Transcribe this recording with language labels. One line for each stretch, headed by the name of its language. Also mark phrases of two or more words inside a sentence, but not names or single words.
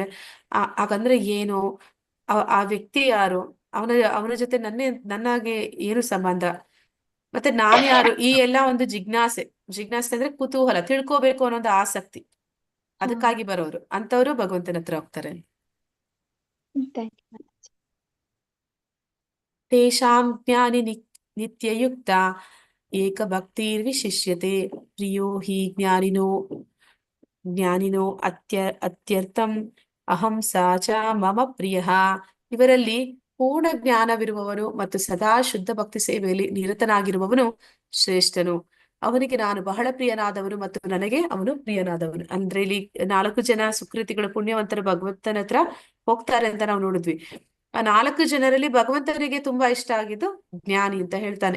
Kannada: ಹಾಗಂದ್ರೆ ಏನು, ಆ ವ್ಯಕ್ತಿ ಯಾರು, ಅವನ ಜೊತೆ ನನ್ನಾಗೆ ಏನು ಸಂಬಂಧ, ಮತ್ತೆ ನಾನ್ ಯಾರು, ಈ ಎಲ್ಲಾ ಒಂದು ಜಿಜ್ಞಾಸೆ ಅಂದ್ರೆ ಕುತೂಹಲ, ತಿಳ್ಕೋಬೇಕು ಅನ್ನೋದು ಆಸಕ್ತಿ, ಅದಕ್ಕಾಗಿ ಬರೋರು ಅಂತವ್ರು ಭಗವಂತನ ಹತ್ರ ಹೋಗ್ತಾರೆ.
English: Thank you.
Sanskrit: ತೇಷಾಂ ಜ್ಞಾನಿ ನಿತ್ಯಯುಕ್ತ ಏಕ ಭಕ್ತಿರ್ವಿಶಿಷ್ಯತೆ ಪ್ರಿಯೋ ಹಿ ಜ್ಞಾನಿನೋ ಅತ್ಯರ್ಥಂ ಅಹಂ ಸಾ ಚ ಮಮ ಪ್ರಿಯಃ
Kannada: ಇವರಲ್ಲಿ ಪೂರ್ಣ ಜ್ಞಾನವಿರುವವನು ಮತ್ತು ಸದಾ ಶುದ್ಧ ಭಕ್ತಿ ಸೇವೆಯಲ್ಲಿ ನಿರತನಾಗಿರುವವನು ಶ್ರೇಷ್ಠನು. ಅವನಿಗೆ ನಾನು ಬಹಳ ಪ್ರಿಯನಾದವನು ಮತ್ತು ನನಗೆ ಅವನು ಪ್ರಿಯನಾದವನು. ಅಂದ್ರೆ ಇಲ್ಲಿ 4 ಜನ ಸುಕೃತಿಗಳು ಪುಣ್ಯವಂತರು ಭಗವಂತನ ಹತ್ರ ಹೋಗ್ತಾರೆ ಅಂತ ನಾವು ನೋಡಿದ್ವಿ. ಆ 4 ಜನರಲ್ಲಿ ಭಗವಂತನಿಗೆ ತುಂಬಾ ಇಷ್ಟ ಆಗಿದ್ದು ಜ್ಞಾನಿ ಅಂತ ಹೇಳ್ತಾನೆ.